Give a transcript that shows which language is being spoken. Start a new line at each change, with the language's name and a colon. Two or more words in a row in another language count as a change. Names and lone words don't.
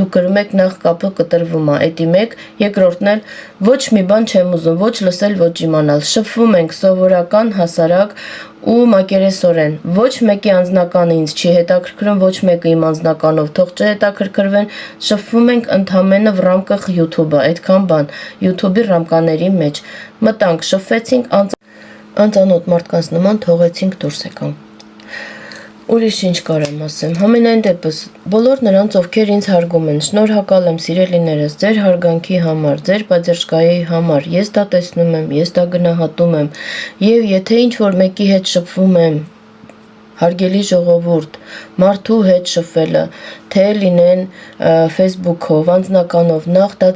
Armenian: դուք գրում եք նախ կապը կտրվում է, էդի մեկ, երկրորդն էլ ոչ մի բան չեմ ուզում, ոչ լսել, ոչ իմանալ, շփվում ենք սովորական, հասարակ ու մակերեսորեն, ոչ մեկի անձնականը ինձ չի հետաքրքրում, ոչ մեկը իմ անձնականով թող չհետաքրքրվեն, շփվում ենք ընդամենը
Russian: в рамках
Armenian: YouTube-ը, այդքան բան, YouTube-ի ռամկաների մեջ, մտանք, շփվեցինք, անծանոթ մարդկանց նման թողեցինք դուրս եկանք։ Ուրիշ ինչ կարամ ասեմ, համենայն դեպս, բոլոր նրանց, ովքեր ինձ հարգում են, շնորհակալ եմ սիրելիներս, ձեր հարգանքի համար, ձեր պատժկայի համար, ես դա տեսնում եմ, ես դա գնահատում եմ, եւ եթե ինչ-որ մեկի հետ շփվում եմ, հարգելի ժողովուրդ, մարդու հետ շփվելը, թե լինեն Facebook-ով, անձնականով, նախ դա